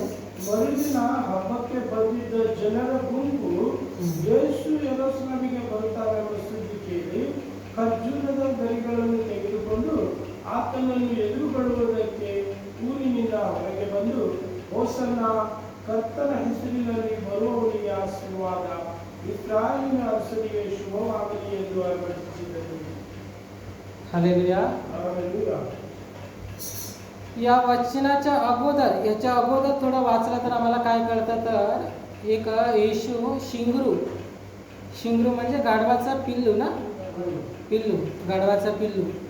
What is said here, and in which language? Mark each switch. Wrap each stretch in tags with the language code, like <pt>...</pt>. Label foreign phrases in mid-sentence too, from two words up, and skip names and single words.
<kn>ಮರುದಿನ ಹಬ್ಬಕ್ಕೆ ಬಂದಿದ್ದ ಜನರ ಗುಂಪು ಯೇಸು ಯೆರೂಸಲೇಮಿಗೆ ಬರುತ್ತಾನೆಂಬ ಸುದ್ದಿ ಕೇಳಿ ಖರ್ಜೂರದ ಗರಿಗಳನ್ನು ತೆಗೆದುಕೊಂಡು ಆತನನ್ನು ಎದುರುಗೊಳ್ಳುವುದಕ್ಕೆ ಊರಿನಿಂದ ಹೊರಗೆ ಬಂದು, ಹೋಸನ್ನ, ಕರ್ತನ ಹೆಸರಿನಲ್ಲಿ ಬರುವವನಿಗೆ ಆಶೀರ್ವಾದ, ಇಸ್ರಾಯೇಲಿನ ಅರಸನಿಗೆ ಶುಭವಾಗಲಿ ಎಂದು ಆರ್ಭಟಿಸಿದರು.</kn> <mr>हालेलुया. या वचनाच्या अगोदर, याच्या अगोदर थोडं वाचलं तर आम्हाला काय कळतं, तर एक येशू शिंगरू म्हणजे गाढवाचा पिल्लू ना, गाढवाचा पिल्लू.</mr>